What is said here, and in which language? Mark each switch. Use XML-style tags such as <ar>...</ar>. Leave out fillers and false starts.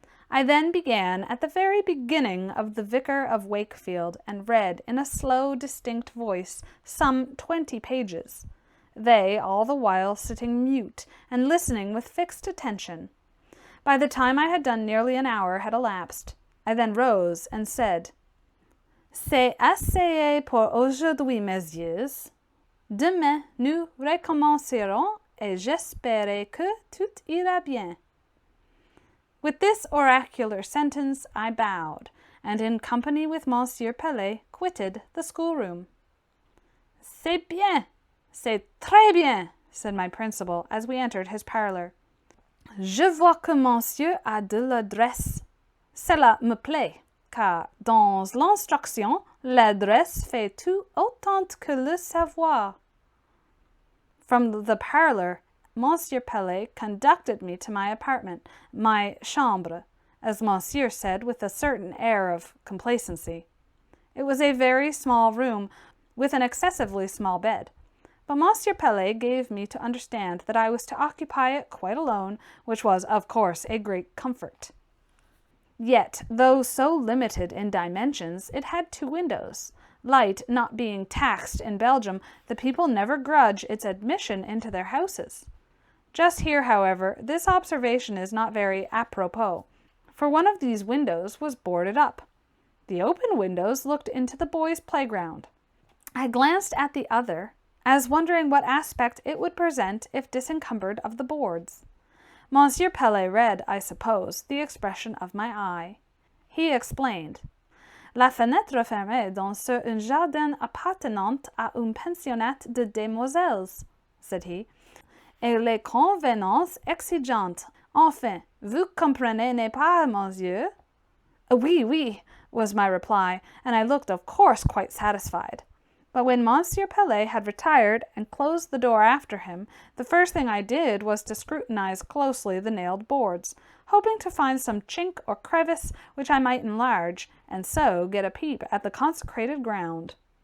<en>I then began at the very beginning of The Vicar of Wakefield, and read in a slow, distinct voice some 20 pages, they all the while sitting mute and listening with fixed attention. By the time I had done, nearly an hour had elapsed. I then rose and said,</en> <fr>"C'est assez pour aujourd'hui, messieurs. Demain, nous recommencerons et j'espère que tout ira bien."</fr> <en>With this oracular sentence I bowed, and in company with Monsieur Pelet quitted the schoolroom.</en> <fr>"C'est bien, c'est très bien,"</fr> <en>said my principal as we entered his parlor.</en> <fr>Je vois que monsieur a de l'adresse. Cela me plaît, car dans l'instruction, l'adresse fait tout autant que le savoir.</fr> <en>From the parlor, Monsieur Pelet conducted me to my apartment, my chambre, as Monsieur said with a certain air of complacency. It was a very small room, with an excessively small bed. But Monsieur Pelet gave me to understand that I was to occupy it quite alone, which was, of course, a great comfort. Yet, though so limited in dimensions, it had 2 windows. Light not being taxed in Belgium, the people never grudge its admission into their houses. Just here, however, this observation is not very apropos, for one of these windows was boarded up. The open windows looked into the boys' playground. I glanced at the other, as wondering what aspect it would present if disencumbered of the boards. Monsieur Pelet read, I suppose, the expression of my eye. He explained.</en> <fr>La fenêtre fermée dans un jardin appartenant à une pensionnat de demoiselles,</fr> <en>said he,</en> <fr>et les convenances exigeantes. Enfin, vous comprenez, n'est pas, monsieur? Oui, oui,</fr> <en>was my reply, and I looked, of course, quite satisfied. But when Monsieur Pelet had retired and closed the door after him, the first thing I did was to scrutinize closely the nailed boards, hoping to find some chink or crevice which I might enlarge, and so get a peep at the consecrated ground.</en>